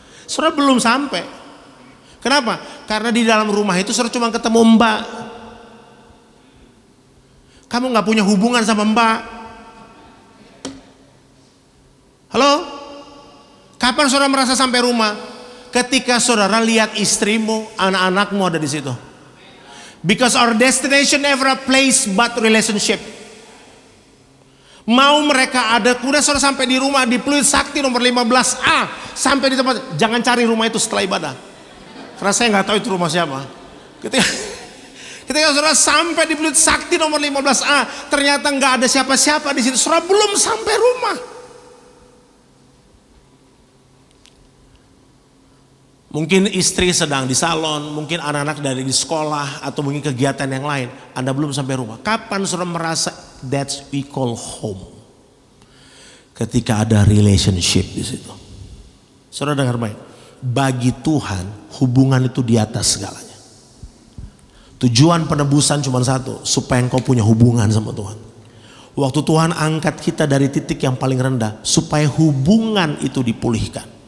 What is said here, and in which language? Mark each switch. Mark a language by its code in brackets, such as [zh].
[id] Saudara belum sampai. Kenapa? Karena di dalam rumah itu saudara cuma ketemu mbak. Kamu gak punya hubungan sama mbak. Halo? Kapan saudara merasa sampai rumah? Ketika saudara lihat istrimu, anak-anakmu ada di situ. [en] Because our destination never a place but relationship. [id] Mau mereka ada, udah saudara sampai di rumah di Pluit Sakti nomor 15A, sampai di tempat, jangan cari rumah itu setelah ibadah. Karena saya nggak tahu itu rumah siapa. Ketika saudara sampai di Pluit Sakti nomor 15A, ternyata nggak ada siapa-siapa di situ. Saudara belum sampai rumah. Mungkin istri sedang di salon, mungkin anak-anak dari di sekolah atau mungkin kegiatan yang lain. Anda belum sampai rumah. Kapan saudara merasa [en] that's we call home? [id] Ketika ada relationship di situ. Saudara dengar baik. Bagi Tuhan hubungan itu di atas segalanya. Tujuan penebusan cuma satu, supaya engkau punya hubungan sama Tuhan. Waktu Tuhan angkat kita dari titik yang paling rendah, supaya hubungan itu dipulihkan.